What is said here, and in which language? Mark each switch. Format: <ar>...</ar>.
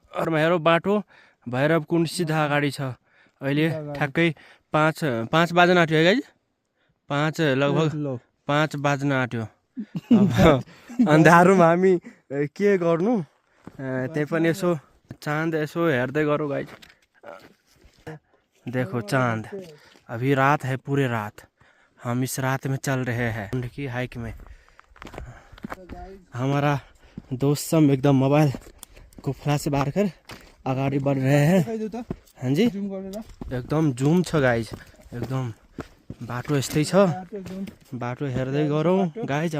<ne>अरूमा हेरौँ बाटो भैरव कुण्ड सिधा अगाडि छ। अहिले ठ्याक्कै 5 बाजन आँट्यो है गाइज 5 लगभग 5 बाज्न आँट्यो। अब अन्धारोमा हामी के गर्नु त्यही पनि यसो चाँद यसो हेर्दै गरौँ गाइज।</ne> <hi>देखो चाँद अभी रात है पूरे रात हम इस रात में चल रहे हैं कुंड की हाइक में। हमारा दोस्त सब एकदम मोबाइल को फ्लैश मारकर अगाडि बढ रहे हैं।</hi> <ne>हाँ जी एकदम जुम छ गाइज एकदम बाटो यस्तै छ बाटो हेर्दै गरौँ गाइज।</ne>